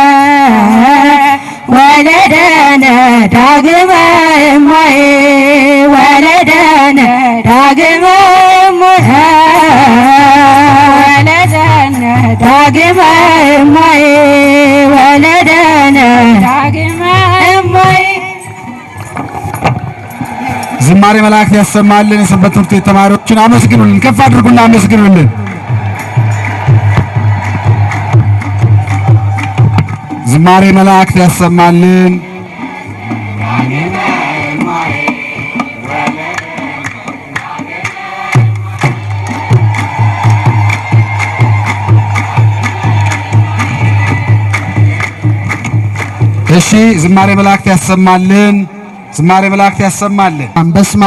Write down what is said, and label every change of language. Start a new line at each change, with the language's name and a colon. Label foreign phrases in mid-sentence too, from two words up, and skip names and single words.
Geez: ወለደነ ዳግመ እማዬ ወለደነ ዳግመ እማዬ ወለደነ ዳግመ እማዬ ወለደነ ዳግመ እማዬ።
Amharic: ዝማሬ መላእክት ያሰማልን። የሰንበት ትምህርት ቤት ተማሪዎችን አመስግኑልን። ከፍ አድርጉና አመስግኑልን። ዝማሬ መላእክት ያሰማልን። እሺ ዝማሬ መላእክት ያሰማልን። ዝማሬ መላእክት ያሰማልን። በስመ